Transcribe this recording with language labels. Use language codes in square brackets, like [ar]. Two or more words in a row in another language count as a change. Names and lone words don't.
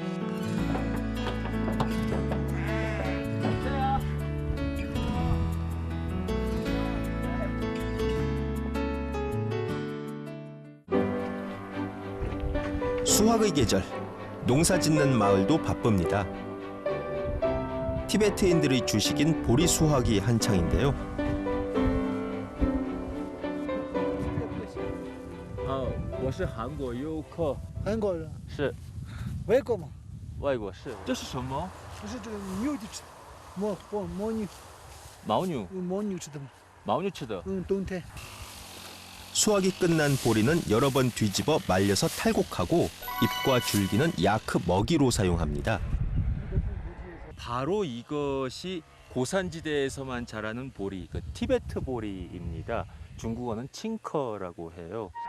[ko] 수확의 계절, 농사 짓는 마을도 바쁩니다. 티베트인들의 주식인 보리 수확이 한창인데요. [zh] 我是韩国游客。韩国人是外国嘛？外国是。这是什么？不是这个牛的吃，牦牛。牦牛。牦牛吃的嘛。牦牛吃的。冬天。 [ko] 수확이 끝난 보리는 여러 번 뒤집어 말려서 탈곡하고 잎과 줄기는 야크 먹이로 사용합니다. 바로 이것이 고산지대에서만 자라는 보리, 그 티베트 보리입니다. 중국어는 칭커라고 해요.